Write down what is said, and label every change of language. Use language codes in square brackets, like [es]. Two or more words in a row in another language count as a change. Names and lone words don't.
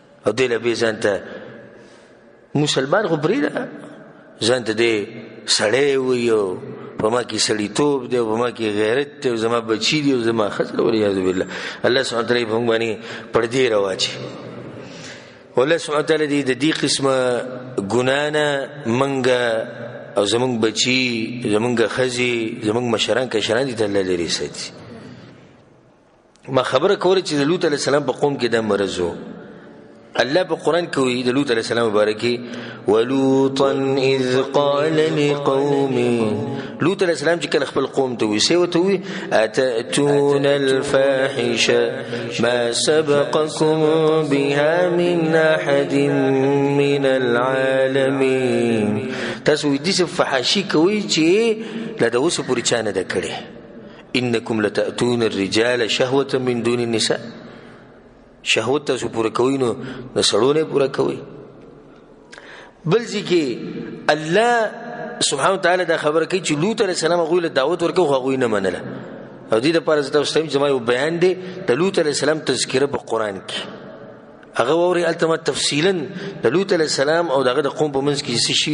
[ps] او دی له بې ځان ته مسلمان خو پرېږده ځان ته دی سړی وي او په ما کې سړیتوب دی او په ما کې غیرت دی او زما بچي دي او زما ښځه [ar] والعیاذ بالله الله سبحانه وتعالی [ps] په موږ باندې پردې راواچي [ar] والله سبحانه وتعالی [ps] د دې قسمه ګناه نه موږ او زمونږ بچي زمونږ ښځې زمونږ مشران کشران دي ته الله لرې ساتي ما خبره کوله چې د لوط [ar] علیه السلام [ps] په قوم کې دا مرض و الله په قرآن کې وایي د لوط [ar] علیه السلام [ps] مبارکي [ar] ولوطا اذ قال لقومه [ps] لوط [ar] علیه السلام [ps] چې کله خپل قوم ته وایي څه ورته وایي [ar] اتأتون الفاحشه ما سبقكم بها من احد من العالمين [ps] تاسو دې فحاشي کوي چې لا د اوسه پورې چا نه ده کړې [ar] انکم لتأتون الرجال شهوة من دون النساء [ps] شهوت تاسو پوره کوي نو د سړو نه پوره کوي بل ځکه [ar] الله سبحانه وتعالی [ps] دا خبره کوي چې لوط [ar] علیه السلام [ps] هغوی له دعوت ورکوي خو هغوی نه منله او دې دپاره زه تاسو ته وایم زما یو بیان دی د لوط [ar] علیه السلام [ps] تذکره په قرآن کې هغه واورئ هلته ما تفصیلا د لوط [ar] علیه السلام [ps] او دغه د قوم په منځ کې څه شي